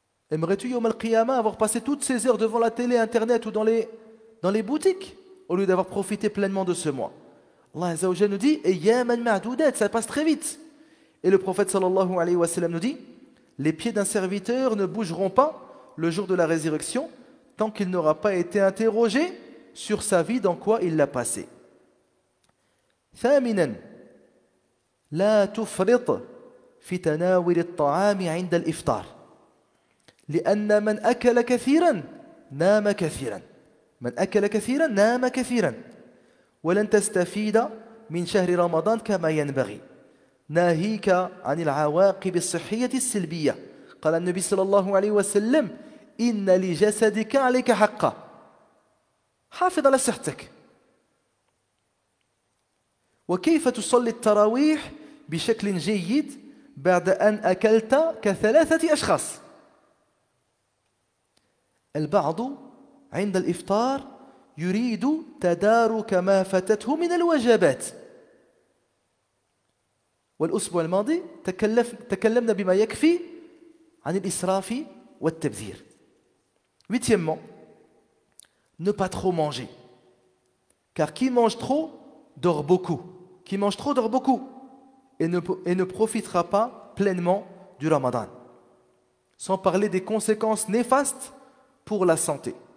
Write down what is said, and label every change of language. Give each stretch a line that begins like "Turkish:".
French: Aimerais-tu, Yom al-Qiyamah, avoir passé toutes ces heures devant la télé, Internet ou dans les boutiques, au lieu d'avoir profité pleinement de ce mois? Allah Azza wa Jalla nous dit,
Arabic: Ayyaman ma'doudat,
French: ça passe très vite. Et le prophète sallallahu alayhi wa sallam nous dit, les pieds d'un serviteur ne bougeront pas le jour de la résurrection tant qu'il n'aura pas été interrogé sur sa vie, dans quoi il l'a passé.
Arabic: ثامنا لا تفرط في تناول الطعام عند الإفطار لأن من أكل كثيرا نام كثيرا من أكل كثيرا نام كثيرا ولن تستفيد من شهر رمضان كما ينبغي ناهيك عن العواقب الصحية السلبية قال النبي صلى الله عليه وسلم إن لجسدك عليك حقا حافظ على صحتك وكيف تصلي التراويح بشكل جيد بعد أن أكلت كثلاثة أشخاص البعض عند الإفطار يريد تدارك ما فاتته من الوجبات والأسبوع الماضي تكلمنا بما يكفي عن الإسراف والتبذير.
French: Huitièmement, ne pas trop manger. Car qui mange trop dort beaucoup. Qui mange trop dort beaucoup et ne profitera pas pleinement du Ramadan. Sans parler des conséquences néfastes pour la santé.